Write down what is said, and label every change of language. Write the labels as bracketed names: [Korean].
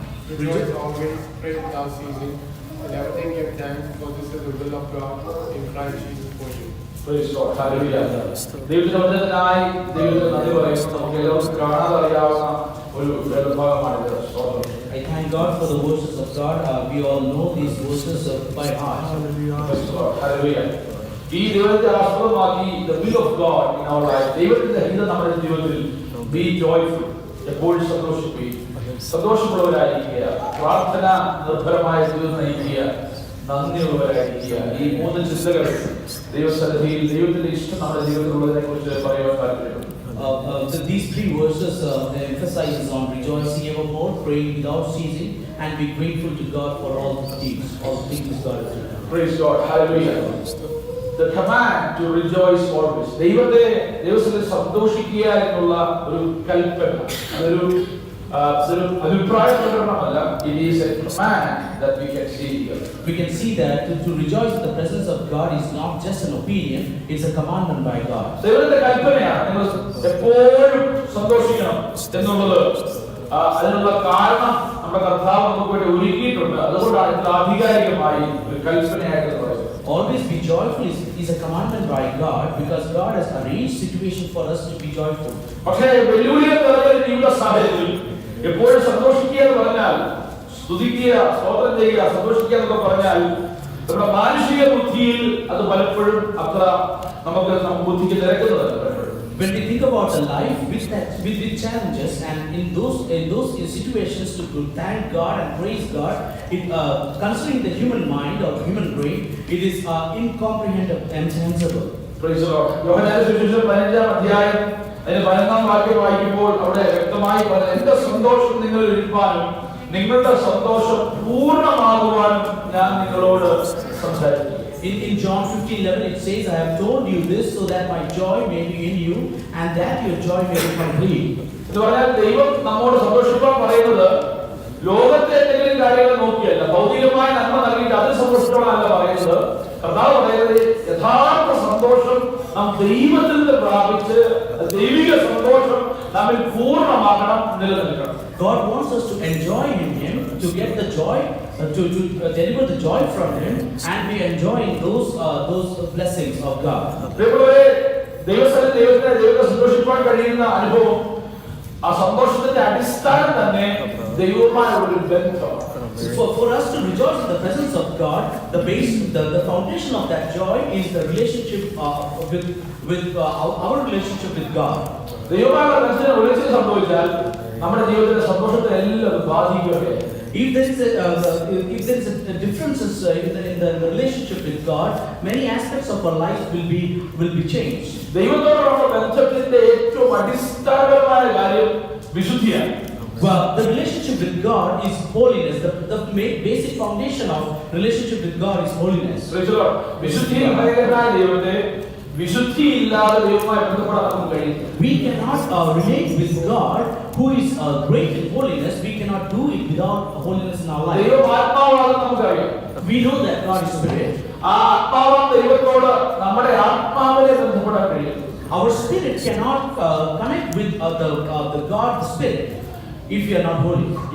[English] Rejoice always, pray without ceasing, and everything give thanks, for this is the will of God in Christ Jesus for you. Praise God. Hallelujah. [Malayalam] ദൈവത്തിന്റെ വചനത്തിനായി ദൈവത്തിന് നന്ദി പറയുന്നു. നമുക്ക് എല്ലാവർക്കും കാണാതെ അറിയാവുന്ന ഒരു വേദഭാഗമാണിത്. സ്തോത്രം. [English] I thank God for the verses of God. We all know these verses by heart. Praise God. Hallelujah. [Malayalam] ഈ ദൈവത്തെ ആസ്പദമാക്കി [English] the will of God in our life. [Malayalam] ദൈവത്തിന്റെ ഹിതം നമ്മുടെ ജീവിതത്തിൽ [English] be joyful. [Malayalam] എപ്പോഴും സന്തോഷിപ്പിക്കുക, സന്തോഷമുള്ളവരായിരിക്കുക, പ്രാർത്ഥന നിർഭരമായ ജീവിതം നയിക്കുക, നന്ദിയുള്ളവരായിരിക്കുക. ഈ 3 ചിന്തകൾ ദൈവസന്നിധിയിൽ ദൈവത്തിന്റെ ഇഷ്ടം നമ്മുടെ ജീവിതത്തിലുള്ളതിനെ കുറിച്ച് പറയുവാൻ താല്പര്യപ്പെടുന്നു. [English] These 3 verses emphasizes on rejoicing evermore, praying without ceasing, and be grateful to God for all things God has done. Praise God. Hallelujah. The command to rejoice always. [Malayalam] ദൈവത്തിൽ സന്തോഷിക്കുക എന്നുള്ള ഒരു കൽപ്പന, അതൊരു അഭിപ്രായ പ്രകടനമല്ല. [English] It is a command that we can see here. We can see that to rejoice in the presence of God is not just an opinion, it's a commandment by God. [Malayalam] ദൈവത്തിന്റെ കൽപ്പനയാണ് നിങ്ങൾ എപ്പോഴും സന്തോഷിക്കണം എന്നുള്ളത്. അതിനുള്ള കാരണം നമ്മുടെ കർത്താവ് നമുക്ക് വേണ്ടി ഒരുക്കിയിട്ടുണ്ട്. അതുകൊണ്ടാണ് ഇത് ആധികാരികമായി ഒരു കൽപ്പനയായിട്ട് പറയുന്നത്. [English] Always be joyful is a commandment by God, because God has arranged situation for us to be joyful. [Malayalam] പക്ഷേ വെല്ലുവിളികൾ നിറഞ്ഞ ജീവിത സാഹചര്യത്തിൽ എപ്പോഴും സന്തോഷിക്കുക എന്ന് പറഞ്ഞാൽ, സ്തുതിക്കുക, സ്തോത്രം ചെയ്യുക, സന്തോഷിക്കുക എന്നൊക്കെ പറഞ്ഞാൽ നമ്മുടെ മാനുഷിക ബുദ്ധിയിൽ അത് പലപ്പോഴും അത്ര നമുക്ക് ബുദ്ധിക്ക് നിരക്കുന്നതല്ല. [English] When we think about a life with challenges, and in those situations to thank God and praise God, considering the human mind or human brain, it is incomprehensible. Praise the Lord. [Malayalam] യോഹന്നാന്റെ സുവിശേഷം 15-ാം അധ്യായം അതിന്റെ 11-ാം വാക്യം വായിക്കുമ്പോൾ അവിടെ വ്യക്തമായി പറയുന്നത്, എന്റെ സന്തോഷം നിങ്ങളിൽ ഇരിപ്പാനും നിങ്ങളുടെ സന്തോഷം പൂർണ്ണമാകുവാനും ഞാൻ നിങ്ങളോട് സംസാരിക്കുന്നു. [English] In John 15:11 it says, I have told you this so that my joy may be in you and that your joy may be complete. [Malayalam] എന്ന് പറഞ്ഞാൽ ദൈവം നമ്മോട് സന്തോഷിക്കാൻ പറയുന്നത് ലോകത്തെ എന്തെങ്കിലും കാര്യങ്ങൾ നോക്കിയല്ല, ഭൗതികമായ നന്മ നൽകിയിട്ട് അതിൽ സന്തോഷിക്കണമെന്നല്ല പറയുന്നത്. കർത്താവ് പറയുന്നത് യഥാർത്ഥ സന്തോഷം നാം ദൈവത്തിൽ നിന്ന് പ്രാപിച്ച് ദൈവിക സന്തോഷം നമ്മിൽ പൂർണ്ണമാക്കണം, നിലനിൽക്കണം. [English] God wants us to enjoy in Him, to get the joy, to deliver the joy from Him, and be enjoying those blessings of God. [Malayalam] ദൈവത്തെ സന്തോഷിക്കാൻ കഴിയുന്ന അനുഭവം, ആ സന്തോഷത്തിന്റെ അടിസ്ഥാനം തന്നെ ദൈവവുമായ ഒരു ബന്ധം. [English] For us to rejoice in the presence of God, the foundation of that joy is the relationship with our relationship with God. [Malayalam] ദൈവവുമായ ബന്ധത്തിന് ഒളിച്ചു സംഭവിച്ചാൽ നമ്മുടെ ജീവിതത്തിലെ സന്തോഷത്തെ എല്ലാം ബാധിക്കുകയാണ്. [English] If there is a differences in the relationship with God, many aspects of our life will be changed. [Malayalam] ദൈവത്തോടുള്ള ബന്ധത്തിന്റെ ഏറ്റവും അടിസ്ഥാനപരമായ കാര്യം വിശുദ്ധിയാണ്. [English] Well, the relationship with God is holiness. The basic foundation of relationship with God is holiness. [Malayalam] വിശുദ്ധി ഭയങ്കരമായ ദൈവത്തെ വിശുദ്ധി ഇല്ലാതെ ദൈവവുമായി ബന്ധപ്പെടാൻ നമുക്ക് കഴിയില്ല. [English] We cannot relate with God who is great in holiness. We cannot do it without holiness in our life. [Malayalam] ദൈവം ആത്മാവാണെന്ന് നമുക്കറിയാം. [English] We know that God is spirit. [Malayalam] ആ ആത്മാവായ ദൈവത്തോട് നമ്മുടെ ആത്മാവിനെ ബന്ധപ്പെടാൻ കഴിയും. [English] Our spirit cannot connect with the God spirit if we are not holy.